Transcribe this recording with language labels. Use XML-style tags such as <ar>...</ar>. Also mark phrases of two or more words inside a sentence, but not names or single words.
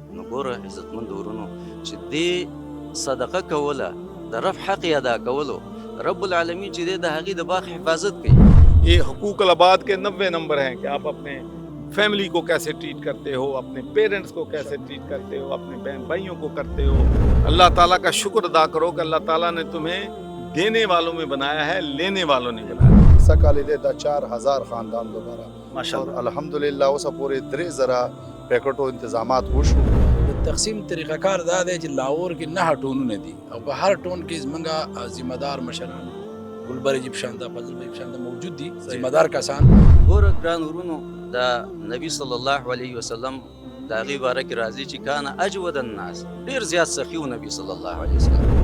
<ps>ګوره عزتمند ورونو چې دې صدقه کوله د رب حق یې ادا کولو، رب العالمین چې دی د هغې د باغ حفاظت کوي.</ps> <ur>یہ حقوق العباد کے 90 نمبر ہیں کہ آپ اپنے فیملی کو کیسے ٹریٹ کرتے ہو، اپنے پیرنٹس کو کیسے ٹریٹ کرتے ہو، اپنے بہن بھائیوں کو کرتے ہو. اللہ تعالیٰ کا شکر ادا کرو کہ اللہ تعالیٰ نے تمہیں دینے والوں میں بنایا ہے، لینے والوں نہیں بنایا.</ur> <ps>سکالی دا 4000 خاندان دوبارہ</ps> <ar>ماشاء</ar> <ur>اور</ur> <ar>اللہ.</ar> <ps>الحمدللہ اوسه پورې 3000 پیکټو انتظامات وشو. د تقسیم طریقہ کار دا دی چې لاهور کې 9 ټونونه دي او په هر ټون کې زمونږ ذمہ دار مشران ګلبر جیب شانده فضل بھائی شانده موجود دي، ذمہ دار کسان. ګوره ګران ورونو د نبی</ps> <ar>صلی الله علیه وسلم</ar> <ps>د هغې باره کې راځي چې</ps> <ar>کان اجود الناس،</ar> <ps>ډېر زیات سخي و نبی</ps> <ar>صلی الله علیه وسلم.</ar>